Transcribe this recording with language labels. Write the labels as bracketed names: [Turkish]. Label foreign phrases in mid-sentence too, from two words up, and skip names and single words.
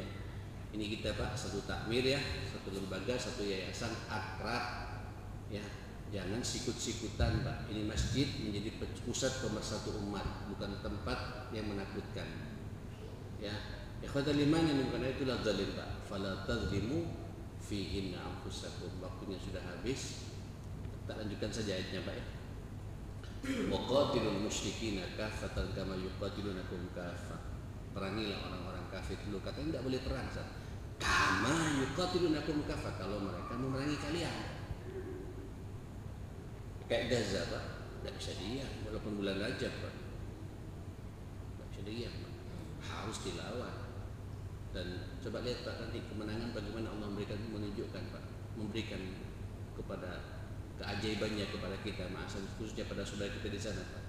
[Indonesian] Ini kita, Pak, satu takmir ya, satu lembaga, satu yayasan akrab ya. Jangan sikut-sikutan, Pak. Ini masjid menjadi pusat pemersatu umat, bukan tempat yang menakutkan. Ya, [Arabic] إخوة الإيمان [Indonesian] yang bukan itulah zalim, Pak. [Arabic] فلا تظلموا فيهن أنفسكم. [Indonesian] Waktunya sudah habis. Tak lanjutkan saja ayatnya, Pak ya. [Arabic] وقاتلوا المشركين كافة كما يقاتلونكم كافة. [Indonesian] Perangilah orang-orang kafir dulu. Katanya tidak boleh perang, Ustaz. [Arabic] كما يقاتلونكم كافة, [Indonesian] kalau mereka memerangi kalian. Kayak Gaza, Pak, tidak bisa diam walaupun bulan Rajab, Pak. Tidak bisa diam, Pak. Harus dilawan. Dan coba lihat, Pak, nanti kemenangan bagaimana Allah menunjukkan, Pak, memberikan kepada keajaibannya kepada kita, khususnya pada saudara kita di sana, Pak.